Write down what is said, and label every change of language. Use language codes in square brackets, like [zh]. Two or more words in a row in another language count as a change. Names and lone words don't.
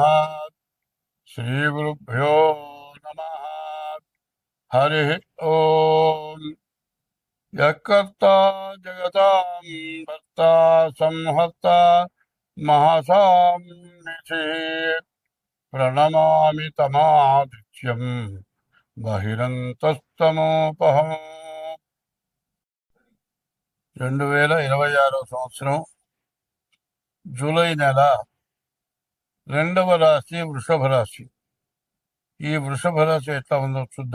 [sa] श्रीगुरुभ्यो नमः। हरि ओम। यत्कर्ता जगतां भर्ता संहर्ता महसां प्रणमामि तमादित्यं బహిరంతస్తమోపహం. [te] 2026 సంవత్సరం జూలై నెల 2వ రాశి వృషభ రాశి. ఈ వృషభ రాశి ఎట్లా ఉందో చూద్దాం.